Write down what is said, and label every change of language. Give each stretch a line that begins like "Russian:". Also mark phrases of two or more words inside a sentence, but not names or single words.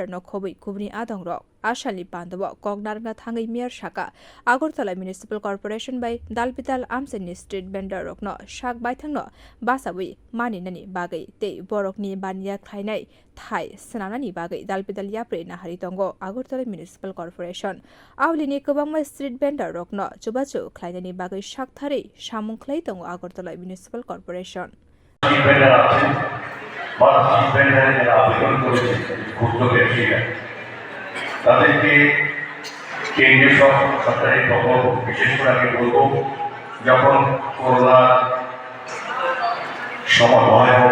Kok Borok: no khobai kubni adong rok ashali bandabo kognarga thangai Mayor saka Agartala Municipal Corporation bai dalbital amseni
English: street vendor
Kok Borok: rokno sak baithangno basawi maninani bagai tei borokni baniya khlainai thai snanani bagai dalbital yapre nahari tongo Agartala Municipal Corporation awlini kobangma
English: street vendor
Kok Borok: rokno chubachu khlainani bagai sak thari samung khlai tongo Agartala Municipal Corporation
Bangla: তাদেরকে কেন্দ্রীয় সরকারের প্রকল্প বিশেষ করে আমি বলবো যখন করোনা সময় ভয়াবহ